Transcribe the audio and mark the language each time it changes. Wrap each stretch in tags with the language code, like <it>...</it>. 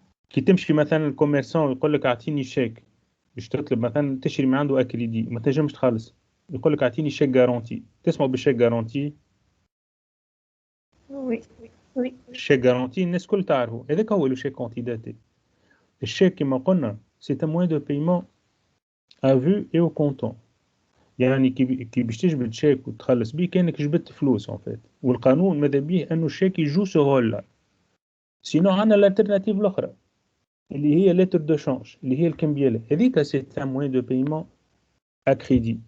<ar>كي تمشي مثلا الكوميرسون يقول لك اعطيني شيك باش تطلب مثلا تشري من عنده اكريدي ما تنجمش تخلص, يقول لك اعطيني شيك جارونتي. تسمعوا بالشيك جارونتي؟</ar> <fr>Oui.</fr> <ar>الشيك جارونتي الناس كل تعرفه, هذاك هو لو شيك antidaté. الشيك كما قلنا</ar> <fr>c'est un moyen de paiement à vue et au comptant.</fr> <ar>يعني كي باش تجبد شيك وتخلص بيه كانك جبدت فلوس</ar> <fr>en fait.</fr> <ar>والقانون ماذا بيه انه الشيك يجو سو هولا. سينو عندنا الالترناتيف الاخرى اللي هي لتر دو شانج اللي هي الكمبياله هذيك</ar> <fr>سي ان موين دو بايمون ا كريدي.</fr>